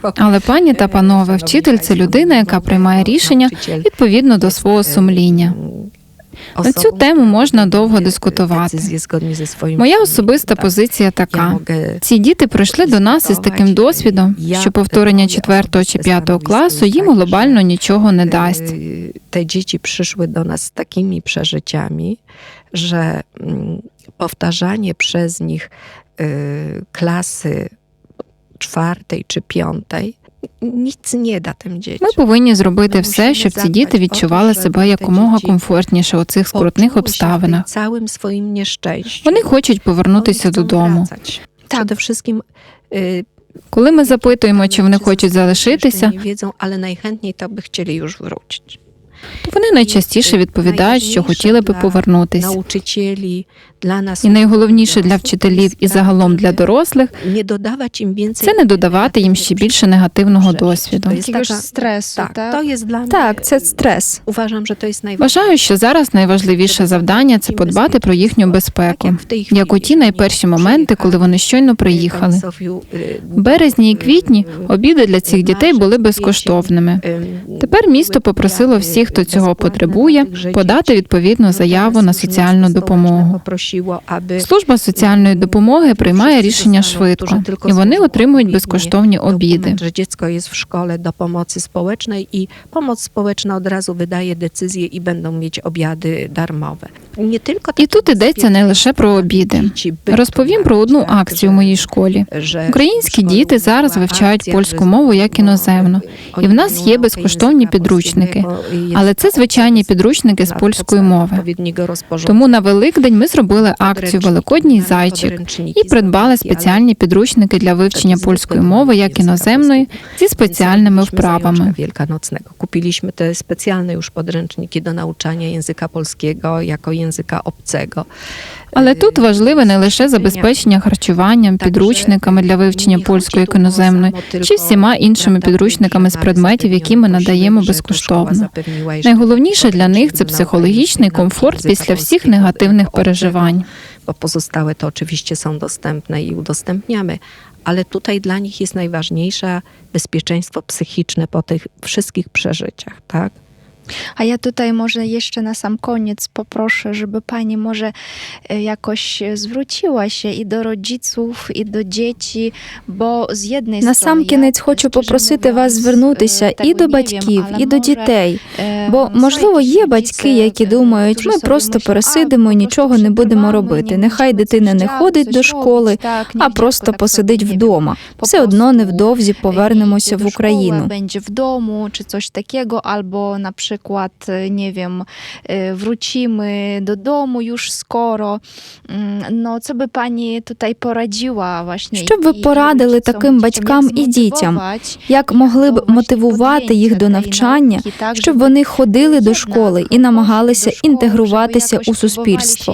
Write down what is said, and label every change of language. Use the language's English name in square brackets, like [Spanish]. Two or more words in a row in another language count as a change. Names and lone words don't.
[Ukrainian] Але, пані та панове, вчитель – це людина, яка приймає рішення відповідно до свого сумління. На цю тему можна довго дискутувати. Моя особиста позиція така. Ці діти прийшли до нас із таким досвідом, що повторення 4 чи 5 класу їм глобально нічого не дасть. [Polish] Te dzieci przyszły do nas z takimi przeżyciami, że powtarzanie przez nich klasy 4 czy 5 nic nie da tym dzieciom. [Ukrainian] Ми повинні зробити все, щоб ці діти відчували себе якомога комфортніше у цих скрутних обставинах. [Polish] Całym swoim nieszczęściu. [Ukrainian] Вони хочуть повернутися додому. [Polish] Przede wszystkim [Ukrainian] Коли ми запитуємо, чи вони хочуть залишитися, [Polish] nie wiedzą, ale najchętniej to by chcieli już wrócić. [Ukrainian] то вони найчастіше відповідають, що хотіли би повернутися. [Polish] Nauczycieli, dla nas [Ukrainian] І найголовніше для вчителів і загалом для дорослих [Polish] nie dodawać im więcej. – [Ukrainian] це не додавати їм ще більше негативного досвіду. Якогось стресу, [Polish] Tak, to jest dla mnie. [Ukrainian] Так, це стрес. [Polish] Uważam, że to jest najważniejsze. [Ukrainian] Вважаю, що зараз найважливіше завдання – це подбати про їхню безпеку, як у ті найперші моменти, коли вони щойно приїхали. В березні і квітні обіди для цих дітей були безкоштовними. Тепер місто попросило всіх, хто цього потребує, подати відповідну заяву на соціальну допомогу. Служба соціальної допомоги приймає рішення швидко, і вони отримують безкоштовні обіди. [Polish] Że dziecko jest w szkole do pomocy społecznej i pomoc społeczna od razu wydaje decyzję i będą mieć obiady darmowe. Nie tylko [Ukrainian] І тут йдеться не лише про обіди. Розповім про одну акцію в моїй школі. Українські діти зараз вивчають польську мову як іноземну, і в нас є безкоштовні підручники. Але це звичайні підручники з польської мови. Тому на Великдень ми зробили акцію «Великодній зайчик» і придбали спеціальні підручники для вивчення польської мови як іноземної зі спеціальними вправами. [Polish] Kupiliśmy te specjalne już podręczniki do nauczania języka polskiego jako języka obcego. [Ukrainian] Але тут важливе не лише забезпечення харчуванням, підручниками для вивчення польської як іноземної, чи всіма іншими підручниками з предметів, які ми надаємо безкоштовно. Найголовніше для них – це психологічний комфорт після всіх негативних переживань. [Polish] Bo pozostałe to oczywiście są dostępne i udostępniamy, ale tutaj dla nich jest najważniejsze bezpieczeństwo psychiczne po tych wszystkich przeżyciach, tak? A ja tutaj może jeszcze na sam koniec poproszę, żeby pani może jakoś zwróciła się i do rodziców, [Ukrainian] і до dzieci, бо з jednej На сам кінець хочу попросити вас звернутися і до батьків, і до дітей. Бо, можливо, є батьки, які думають, ми просто пересидимо і нічого не будемо робити. Нехай дитина не ходить до школи, а просто посидить вдома. Все одно невдовзі повернемося в Україну. [Polish] Będzie w domu, czy coś takiego, albo na przykład, nie wiem, wrócimy do domu już skoro. No, co by pani tutaj poradziła właśnie? [Ukrainian] Що б ви порадили таким батькам і дітям? Як могли б мотивувати їх до навчання, щоб вони ходили до школи і намагалися інтегруватися у суспільство?